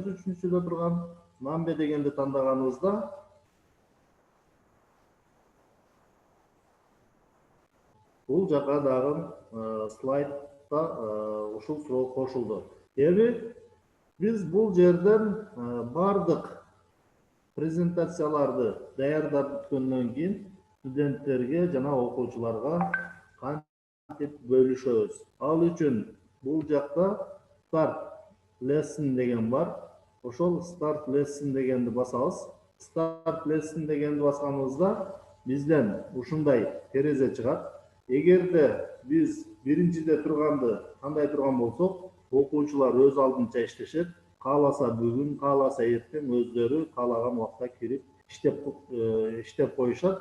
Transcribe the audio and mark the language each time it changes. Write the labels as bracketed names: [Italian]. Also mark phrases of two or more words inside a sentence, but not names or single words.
[Kyrgyz] 3-чүдө турган number дегенди тандаганыбызда бул жака дагы слайдта ушул суроо кошулду. Эми биз бул жерден бардык презентацияларды даярдап бүткөндөн кийин студенттерге жана окуучуларга кантип бөлүшөбүз. Ал үчүн бул жакта [English] start lesson [Kyrgyz] деген бар. Ошол [English] start lesson [Kyrgyz] дегенди басабыз. [English] Start lesson [Kyrgyz] дегенди басканыбызда бизден ушундай терезе чыгат. Эгерде биз биринчиде турганды кандай турган болсок, окуучулар өз алдынча иштешет. Кааласа бүгүн, кааласа эртең өздөрү каалаган убакта кирип иштеп коюшат.